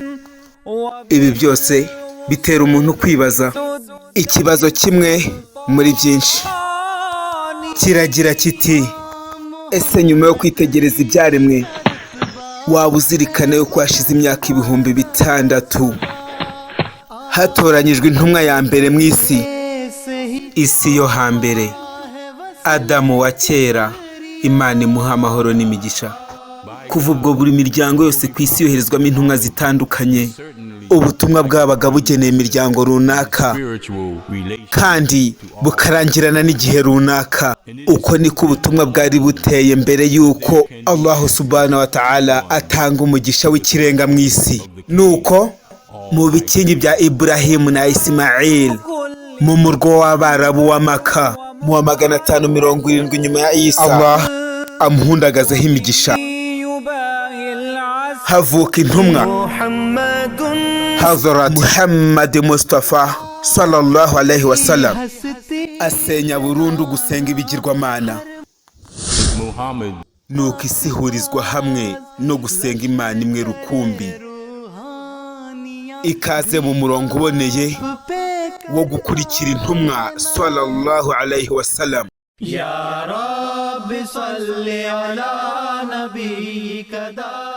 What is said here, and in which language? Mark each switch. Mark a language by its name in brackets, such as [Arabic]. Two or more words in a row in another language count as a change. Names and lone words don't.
[Kinyarwanda] Ibi byose bitera umuntu kwibaza ikibazo kimwe muri byinshi, kiragira kiti ese nyuma yo kwitegereza ibyaremwe waba uzirikana yuko hashize imyaka 6,000 hatoranyijwe intumwa ya mbere mu isi yo hambere, Adamu wa kera, Imana imuha amahoro n'imigisha. Kuva ubwo buri miryango yose ku isi yoherezwamo intumwa zitandukanye, ubutumwa bwabaga bugeneye imiryango runaka kandi bukarangirana n'igihe runaka. Uko niko ubutumwa bwari buteye mbere yuko Allah [Arabic] سبحانه وتعالى [Kinyarwanda] atanga umugisha w'ikirenga mu isi. Nuko mu bikingi bya Ibrahim na Ismail mu murwa w'Abarabu wa Maka mu 570 nyuma ya Isa, Allah amuhundagazeho imigisha, havuka intumwa Hazrat Muhammad Mustafa [Arabic] صلى الله عليه وسلم, [Kinyarwanda] asenya burundu gusenga ibigirwamana. Nuko isi ihurizwa hamwe no gusenga Imana imwe rukumbi, ikaze mu murongo uboneye wo gukurikira intumwa [Arabic] صلى الله عليه وسلم. يا رب صل على نبيك